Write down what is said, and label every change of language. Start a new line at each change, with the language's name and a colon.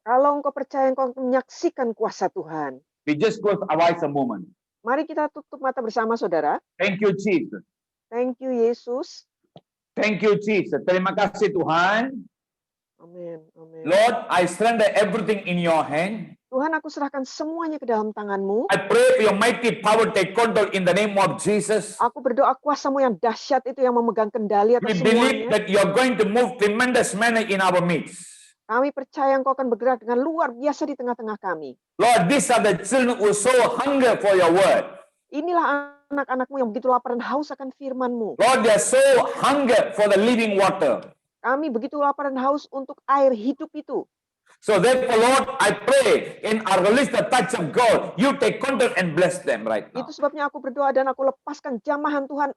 Indonesian: Kalau engkau percaya, engkau menyaksikan kuasa Tuhan.
English: We just close our eyes a moment.
Indonesian: Mari kita tutup mata bersama, saudara.
English: Thank you, Jesus. Thank you, Yesus. Thank you, Jesus.
Indonesian: Terima kasih, Tuhan. Amin. Amin.
English: Lord, I surrender everything in your hand.
Indonesian: Tuhan, aku serahkan semuanya ke dalam tangan-Mu.
English: I pray for your mighty power take control in the name of Jesus.
Indonesian: Aku berdoa kuasa-Mu yang dahsyat itu yang memegang kendali
English: We
Indonesian: atas
English: believe
Indonesian: semuanya.
English: that you are going to move tremendous manner in our midst.
Indonesian: Kami percaya Engkau akan bergerak dengan luar biasa di tengah-tengah kami.
English: Lord, these are the children who so hunger for your word.
Indonesian: Inilah anak-anak-Mu yang begitu lapar dan haus akan firman-Mu.
English: Lord, they are so hunger for the living water.
Indonesian: Kami begitu lapar dan haus untuk air hidup itu.
English: So therefore, Lord, I pray and I release the touch of God. You take control and bless them right now.
Indonesian: Itu sebabnya aku berdoa dan aku lepaskan jamahan Tuhan.